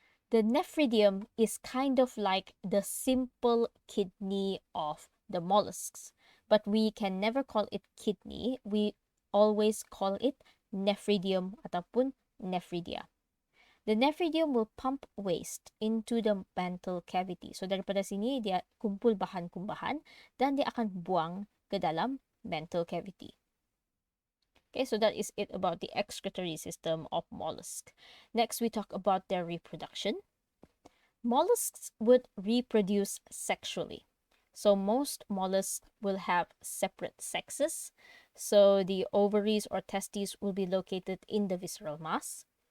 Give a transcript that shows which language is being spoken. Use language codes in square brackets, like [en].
[en] The nephridium is kind of like the simple kidney of the mollusks, but we can never call it kidney. We always call it nephridium ataupun nephridia. The nephridium will pump waste into the mantle cavity. [ms] So daripada sini dia kumpul bahan-kumbahan dan dia akan buang ke dalam mantle cavity. [en] Okay, so that is it about the excretory system of mollusks. Next, we talk about their reproduction. Mollusks would reproduce sexually. So most mollusks will have separate sexes. So the ovaries or testes will be located in the visceral mass.